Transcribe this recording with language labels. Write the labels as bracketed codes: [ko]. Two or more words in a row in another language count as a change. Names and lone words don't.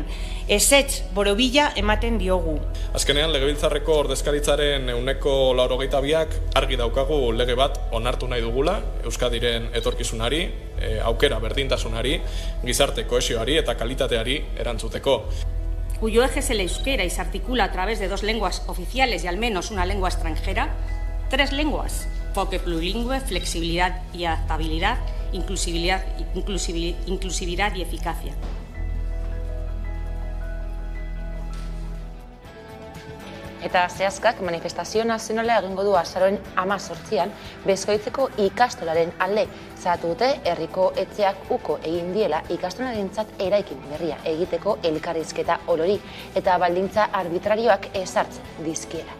[eu] Ezetz borobila ematen diogu. Azkenean, Legebiltzarreko ordezkaritzaren 82ak argi daukagu lege bat onartu nahi dugula, Euskadiren etorkizunari, aukera berdintasunari, gizarte kohesioari eta kalitateari erantzuteko. [es] Cuyo eje es el euskera y se articula a través de 2 lenguas oficiales y al menos una lengua extranjera, 3 lenguas, enfoque plurilingüe, flexibilidad y adaptabilidad, inclusividad y eficacia. [eu] Eta zehazkak manifestazio nazionala egingo du azaroaren 18an Beskoitzeko ikastolaren alde. Zahatu dute herriko etxeak uko egin diela ikastolarentzat eraikin berria egiteko elkarrizketa orori eta baldintza arbitrarioak ezartzen dizkiela.